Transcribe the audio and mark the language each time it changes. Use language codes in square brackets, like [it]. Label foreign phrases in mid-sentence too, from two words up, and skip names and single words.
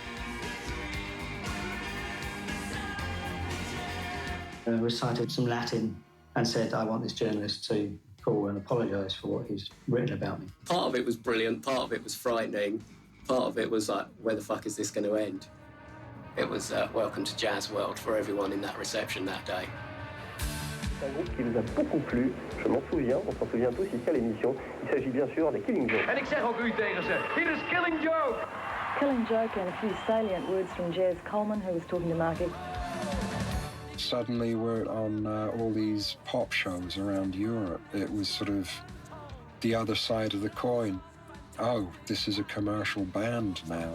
[en] Recited some Latin and said, "I want this journalist to call and apologise for what he's written about me." Part of it was brilliant, part of it was frightening, part of it was like, where the fuck is this going to end? It was welcome to Jazz World for everyone in that reception that day. [fr] C'est un groupe qui vous a beaucoup plu, je m'en souviens, on s'en souvient tous ici à l'émission. Il s'agit bien sûr des Killing Joke. [nl] En ik zeg ook u tegen ze, dit is Killing Joke. [en] Killing Joke and a few salient words from Jazz Coleman, who was talking to Marky. Suddenly we're on all these pop shows around Europe. It was sort of the other side of the coin. Oh, this is a commercial band now.